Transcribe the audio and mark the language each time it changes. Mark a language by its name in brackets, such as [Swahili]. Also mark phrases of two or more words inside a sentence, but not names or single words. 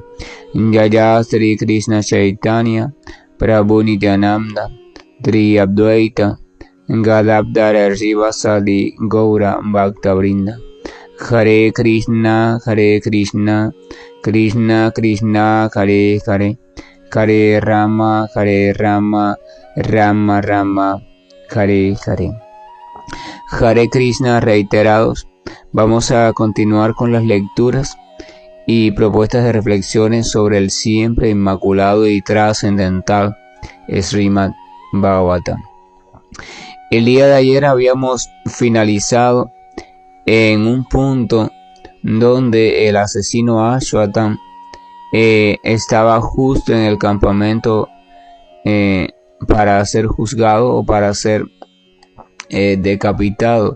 [Sanskrit] Jaya Sri Krishna Chaitanya Prabhu Nityananda Tri Advaita Gadadhara Srivasadi Gaura Bhakta Vrinda Hare Krishna, Krishna Krishna, Hare Hare, Hare Rama, Rama Rama, Hare Hare. Hare Krishna [Spanish] reiterados. Vamos a continuar con las lecturas y propuestas de reflexiones sobre el siempre inmaculado y trascendental Srimad Bhagavatam. El día de ayer habíamos finalizado en un punto donde el asesino Ashwatthama estaba justo en el campamento para ser juzgado o para ser decapitado.